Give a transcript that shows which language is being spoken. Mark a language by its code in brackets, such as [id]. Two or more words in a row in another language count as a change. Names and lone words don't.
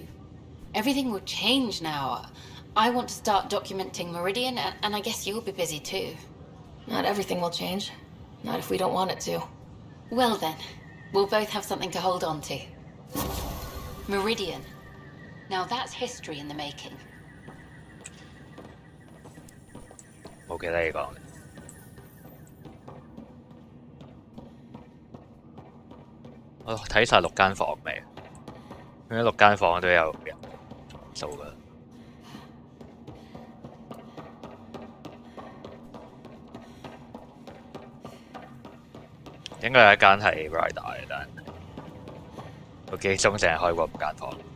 [en] Everything will change now. I want to start documenting Meridian, and I guess you'll be busy too. Not everything will change. Not if we don't want it to. Well then, we'll both have something to hold on to. Meridian. Now that's history in the making. [yue] 冇記得你講。我睇晒6間房未？咁6間房都有人數㗎。應該有一間係 Rider 嘅，但係我記憶中淨係開過5間房。